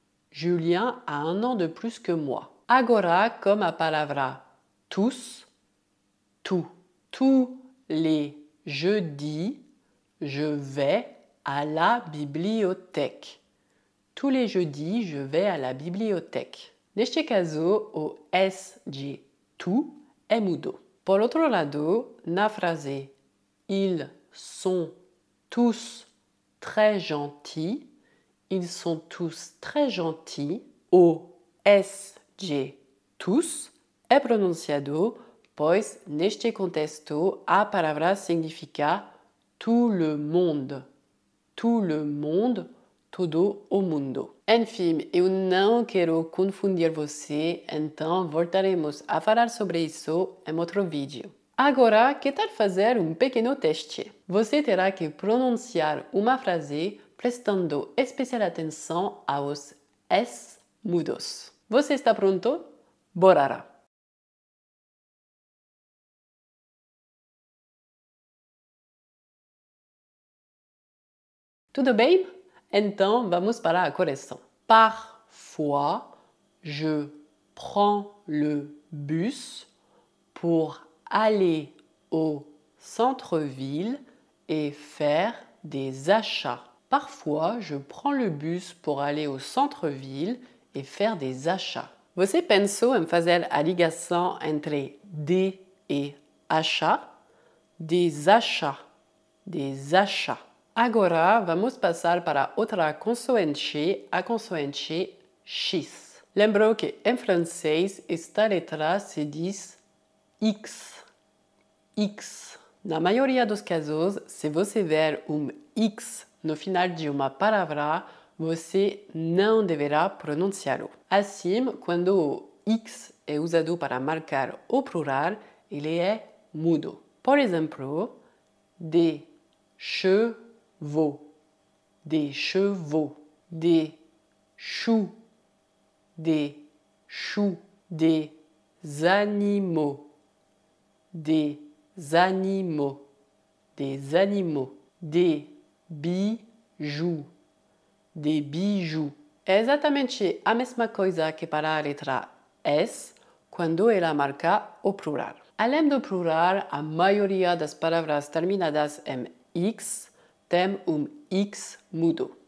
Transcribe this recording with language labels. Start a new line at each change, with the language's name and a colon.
French: Julien a un an de plus que moi.
Portuguese: Agora, comme a palavra tous, tu.
French: Tous les jeudis, je vais à la bibliothèque. Tous les jeudis, je vais à la bibliothèque.
Portuguese: Neste caso, o S de tu é mudo. Por outro lado, na frase
French: ils sont tous très gentils,
Portuguese: ils sont tous très gentils, o S de tous é pronunciado, pois neste contexto a palavra significa
French: tout le monde. Tout le monde,
Portuguese: todo o mundo. Enfim, eu não quero confundir você, então voltaremos a falar sobre isso em outro vídeo. Agora, que tal fazer um pequeno teste? Você terá que pronunciar uma frase prestando especial atenção aos S mudos. Você está pronto? Bora! Tudo bem? Então, vamos para a correção.
French: Parfois, je prends le bus pour aller au centre-ville et faire des achats. Parfois, je prends le bus pour aller au centre-ville et faire des achats.
Portuguese: Você pensou em fazer a ligação entre de e achat?
French: Des achats. Des achats.
Portuguese: Agora, vamos passar para outra consoante, a consoante X. Lembrou que em francês esta letra se diz X. X. Na maioria dos casos, se você ver X no final de uma palavra, você não deverá pronunciá-lo. Assim, quando o X é usado para marcar o plural, ele é mudo. Por exemplo,
French: des chevaux, des chevaux, des choux, des choux, des animaux, des animaux, des animaux, des bijoux, des bijoux.
Portuguese: É exatamente a mesma coisa que para a letra S, quando ela marca o plural. Além do plural, a maioria das palavras terminadas em X tem X mudo.